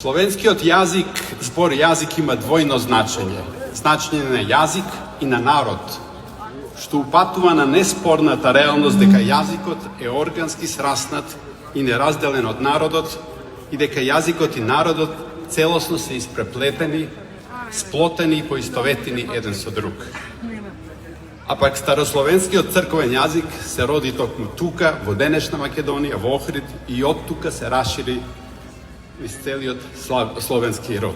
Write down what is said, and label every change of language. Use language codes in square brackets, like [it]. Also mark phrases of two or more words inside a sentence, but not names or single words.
[mk] Slovenskiот jazik, zbor jazik ima dvojno značenje. Značenje na jazik i na narod, што упатува на неспорната реалност дека јазикот е органски сраснат и неразделен од народот и дека јазикот и народот целосно се испреплетени, сплотени и поистоветени еден со друг. А пак старословенскиот црковен јазик се роди токму тука, во денешна Македонија, во Охрид, и од тука се расшири из целиот словенски род.